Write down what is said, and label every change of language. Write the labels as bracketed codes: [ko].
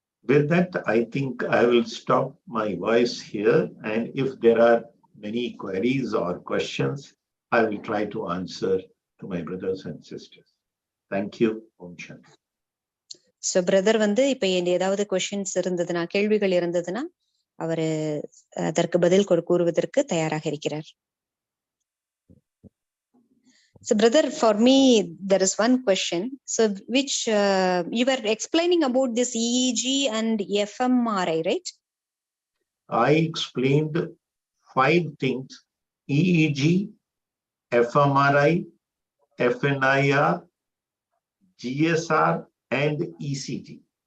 [en] With that, I think I will stop my voice here, and if there are many queries or questions, I will try to answer to my brothers and sisters. Thank you. Om Shanti. So brother [ta] வந்து இப்ப ஏதாவது questions இருந்ததுன்னா, கேள்விகள் இருந்ததுன்னா அவரு அதற்கு பதில் கூறுவதற்கு தயாராக இருக்கிறார். [en] So brother, for me there is one question. So which you were explaining about this EEG and fMRI, right? I explained 5 things: EEG, fMRI, FNIR, GSR, and ECG.